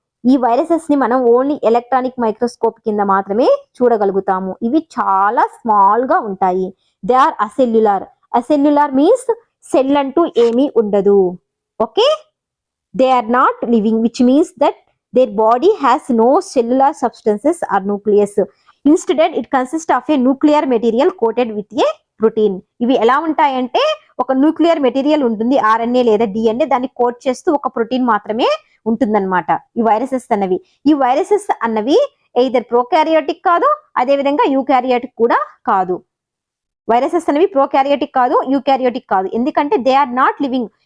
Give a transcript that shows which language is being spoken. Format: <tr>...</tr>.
<te>ఈ వైరసెస్ ని మనం ఓన్లీ ఎలక్ట్రానిక్ మైక్రోస్కోప్ కింద మాత్రమే చూడగలుగుతాము. ఇవి చాలా స్మాల్ గా ఉంటాయి.</te> <en>They are acellular.</en> <te>అసెల్యులార్ మీన్స్ సెల్ అంటూ ఏమీ ఉండదు.</te> <en>Okay, they are not living which means that their body has no cellular substances or nucleus. Instead it consists of a nuclear material coated with a protein.</en> <te>ఇవి ఎలా ఉంటాయంటే ఒక nuclear material ఉంటుంది, RNA లేదా DNA, దాన్ని coat చేస్తూ ఒక protein మాత్రమే ఉంటుందన్నమాట ఈ వైరసెస్ అన్నవి. ఈ వైరసెస్ అన్నవి ఎయిదర్ ప్రోకారియోటిక్ కాదు, అదే విధంగా యూకారియోటిక్ కూడా కాదు. వైరసెస్ అనేవి ప్రోకారియోటిక్ కాదు, యూకారియోటిక్ కాదు. ఎందుకంటే</te> <en>They are not living.</en>